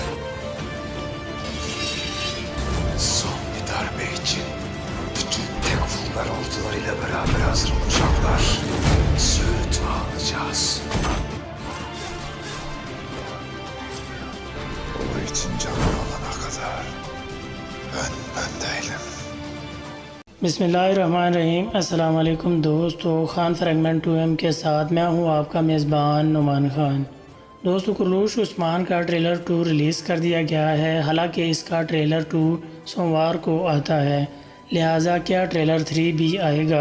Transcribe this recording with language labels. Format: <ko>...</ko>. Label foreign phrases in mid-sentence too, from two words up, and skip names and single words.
<tr>Son bir darbe için bütün Tekfurlar ordularıyla beraber hazır olacaklar. Söğüt'ü alacağız. O için canı alana kadar ben değilim.</tr> <ar>بسم الله الرحمن الرحيم السلام عليكم</ar> <hi>दोस्तों, खान फ्रेगमेंट 2M के साथ मैं हूं आपका मेज़बान नुमान खान। दोस्तों, कुरलूश उस्मान का ट्रेलर 2 रिलीज़ कर दिया गया है। हालांकि इसका ट्रेलर 2 सोमवार को आता है, लिहाजा क्या ट्रेलर 3 भी आएगा।</hi>